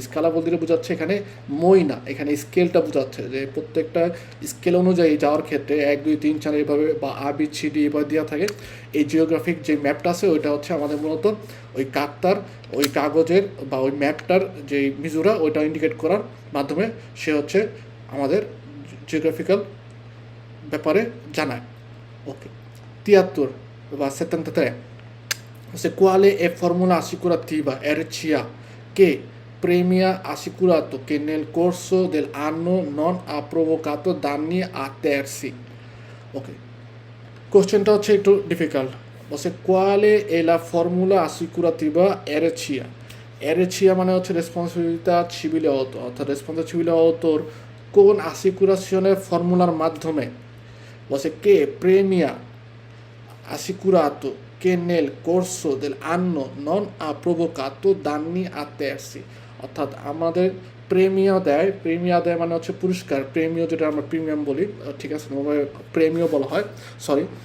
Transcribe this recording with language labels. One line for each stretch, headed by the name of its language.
Bangla: Scala বলতে বোঝাচ্ছে এখানে মই না, এখানে স্কেলটা বোঝাচ্ছে যে প্রত্যেকটা স্কেল অনুযায়ী যাওয়ার ক্ষেত্রে 1 2 3 4 এইভাবে বা আ বি সি ডি এভাবে দেওয়া থাকে। এই জিওগ্রাফিক যে ম্যাপটা আছে ওইটা হচ্ছে আমাদের মূলত ওই কার্তার ওই কাগজের বা ওই ম্যাপটার যে মিজুরা ওইটা ইন্ডিকেট করার মাধ্যমে সে হচ্ছে আমাদের জিওগ্রাফিক্যাল ব্যাপারে জানায়। ওকে, 73 বা 73
Italian: se quale è formula assicurativa RCA che premia assicurato che nel corso dell'anno non ha provocato danni a terzi.
Bangla: Ok, কোশ্চেনটা হচ্ছে একটু ডিফিকাল্ট। বলছে কোয়ালে এ লা ফর্মুলা আসিকুরাটিভা এরেচিয়া, এরেচিয়া মানে হচ্ছে রেসপন্সিবিলিটা সিভিলে অতো, অর্থাৎ রেসপন্সিবিলিটি সিভিলে অতোর কোন আসিকুরাশনের ফর্মুলার মাধ্যমে, বলছে কে প্রেমিয়া
Italian: assicurato che nel corso dell'anno non ha provocato danni a terzi,
Bangla: অর্থাৎ আমাদের প্রেমিয়া দেয় মানে হচ্ছে পুরস্কার, প্রেমিও যেটা আমরা প্রিমিয়াম বলি, ঠিক আছে, প্রেমিও বলা হয়, সরি,